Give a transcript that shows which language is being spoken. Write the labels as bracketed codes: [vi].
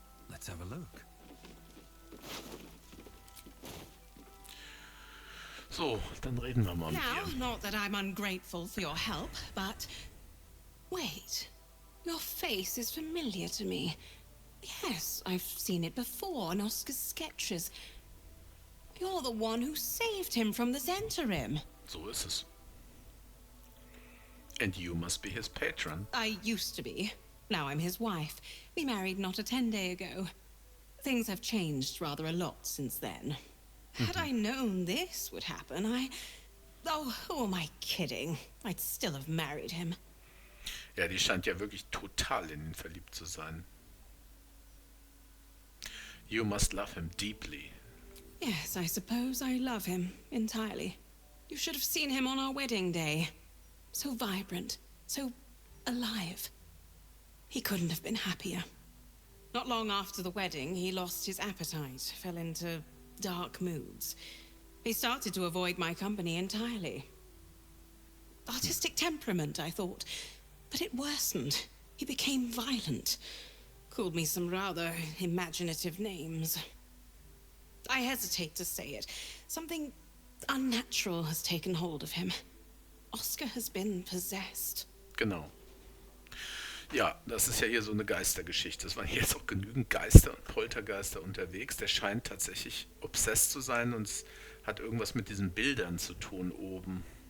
[en] Let's have a look. [de] So, dann reden wir mal mit [en] Now, [de] ihr. [en] not that I'm ungrateful for your help, but... Wait. Your face is familiar to me. Yes, I've seen it before in Oscar's sketches. You're the one who saved him from the Zentarim. [de] So ist es. [en] And you must be his patron. I used to be. Now I'm his wife. We married not a 10-day ago. Things have changed rather a lot since then. Had I known this would happen, Oh, who am I kidding? I'd still have married him. [de] Ja, die scheint ja wirklich total in ihn verliebt zu sein. [en] You must love him deeply. Yes, I suppose I love him entirely. You should have seen him on our wedding day. So vibrant, so alive. He couldn't have been happier. Not long after the wedding, he lost his appetite, fell into dark moods. He started to avoid my company entirely. Artistic temperament, I thought. But it worsened. He became violent. Called me some rather imaginative names. I hesitate to say it. Something unnatural has taken hold of him. Oskar has been possessed. [de] Genau. Ja, das ist ja hier so eine Geistergeschichte. Es waren hier jetzt auch genügend Geister und Poltergeister unterwegs. Der scheint tatsächlich obsessed zu sein und es hat irgendwas mit diesen Bildern zu tun oben.